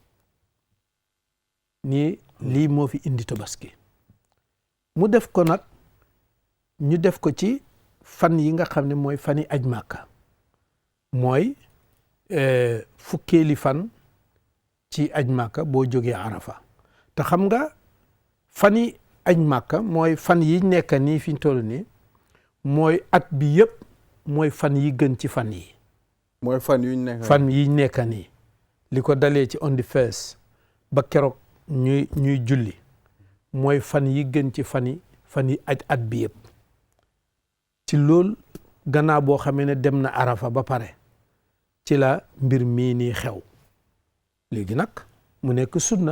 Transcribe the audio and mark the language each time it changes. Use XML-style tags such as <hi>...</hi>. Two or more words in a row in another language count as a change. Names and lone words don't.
<wo>nii lii moo fi indi tabaski mu def ko nag ñu def ko ci fan yi nga xam ne mooy fani aj màkka mooy fukkeeli fan ci aj màkka boo jógee arafa te xam nga fani aj màkka mooy fan yi nekk nii fi ñu toll nii mooy at bi yëpp mooy fan yi gën ci fan yi mooy fan yu nekk fan yi nekk nii li ko dalee ci</wo> <en>on the first</en> <wo>ba keroog ñuy julli mooy fan yi gën ci fan yi at bi yëpp ci loolu gannaaw boo xamee ne dem na arafa ba pare ci la mbir mii nii xew léegi nag mu nekk sunna</wo>